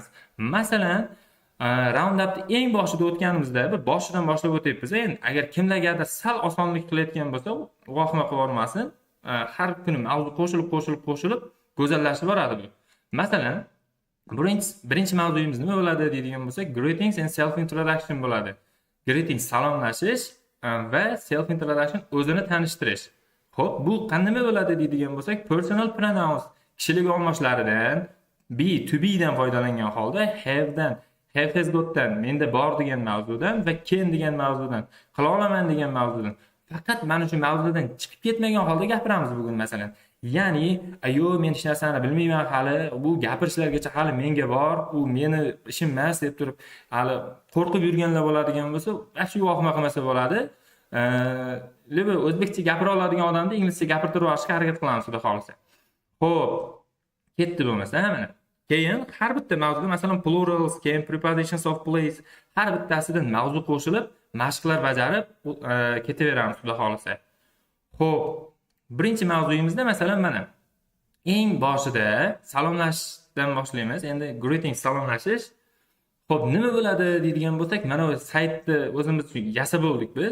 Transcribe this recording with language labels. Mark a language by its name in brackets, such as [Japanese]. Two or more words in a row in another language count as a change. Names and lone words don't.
[Uzbek] Masalan, round-upni eng boshida o'tganimizda bir boshidan boshlab o'tyapmiz. Endi agar kimlargadir sal osonlik qilayotgan bo'lsa, vahima qilib olmasin. Har kuni mavzu qo'shilib go'zallashib boradi bu. Masalan, birinchi mavzuyimiz nima bo'ladi deydigan bo'lsak, [English] greetings and self introduction bo'ladi. [Uzbek] Greetings salomlashish va [English] self introduction [Uzbek] o'zini tanishtirish. Xo'p, bu nima bo'ladi deydigan bo'lsak, [English] personal pronouns [Uzbek] kishilik olmoshlaridan [English] be to be [Uzbek] dan foydalangan holda [English] have has gotdan, [Uzbek] menda bor degan mavzudan va can degan mavzudan, qila olaman degan mavzudan faqat mana shu mavzudan chiqib ketmagan holda gapiramiz bugun masalan. Ya'ni, men hech narsani bilmayman hali, bu gapirishlargacha hali menga bor, u meni ishim emas deb turib, hali qo'rqib yurganlar bo'ladigan bo'lsa, shu vahima qilmasa bo'ladi. Lebe o'zbekcha gapira oladigan odamni inglizcha gapirtirib olishga harakat qilamiz, xudo xolasa. Xo'p, ketdi bo'lmasa, mana. Keyin har bitta mavzuda, masalan, [English] plurals, can, prepositions of place, [Uzbek] har bittasidan mavzu qo'shilib, mashqlar bajarib ketaveramiz, xudo xolasa. Xo'p, birinchi mavzuyimizda masalan mana eng boshida salomlashdan boshlaymiz. Endi greeting salomlashish. Xo'p, nima bo'ladi deydigan bo'lsak, mana bu saytni o'zimiz yasab oldik biz.